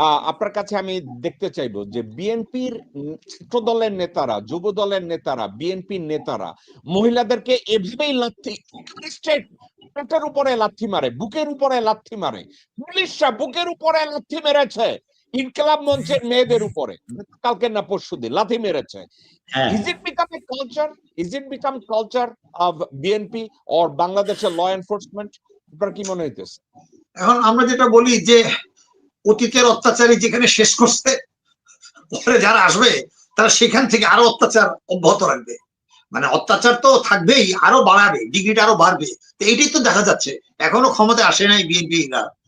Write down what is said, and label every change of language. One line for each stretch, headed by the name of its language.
Bangla: আপনার কাছে আমি দেখতে চাইবো যে বিএনপির ছাত্র দলের নেতারা, যুব দলের নেতারা, বিএনপির নেতারা মহিলাদেরকে এভাবেই লাথি, পেটের উপরে লাথি মারে, বুকের উপরে লাথি মারে। পুলিশরা বুকের উপরে লাথি মেরেছে ইনকিলাব মঞ্চের মেয়েদের উপরে, কালকে না পরশুদিন লাথি মেরেছে।
English: Is it become a culture? Is it become culture of BNP or
Bangla: বাংলাদেশের ল এনফোর্সমেন্ট? আপনার কি মনে হইতেছে? এখন আমরা যেটা বলি যে অতীতের অত্যাচারী যেখানে শেষ করছে, পরে যারা আসবে তারা সেখান থেকে আরো অত্যাচার অব্যাহত রাখবে। মানে অত্যাচার তো থাকবেই, আরো বাড়াবে, ডিগ্রিটা আরো বাড়বে। তো এইটাই তো দেখা যাচ্ছে, এখনো ক্ষমতায় আসে নাই বিএনপিরা।